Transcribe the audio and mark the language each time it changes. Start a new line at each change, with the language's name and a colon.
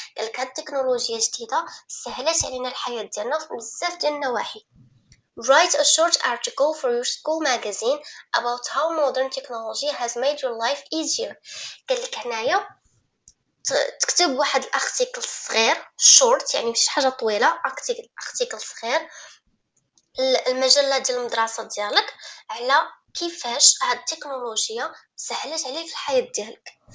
Arabic: قالك هاد التكنولوجيا الجديده سهلت علينا الحياه ديالنا في بزاف ديال النواحي.
English: Write a short article for your school magazine about how modern technology has made your life easier.
Arabic: قالك هنايا تكتب واحد الارتيكل صغير شورت، يعني ماشي حاجه طويله، ارتيكل صغير المجله ديال المدرسه ديالك على كيفاش هاد التكنولوجيا سهلت عليك الحياه ديالك.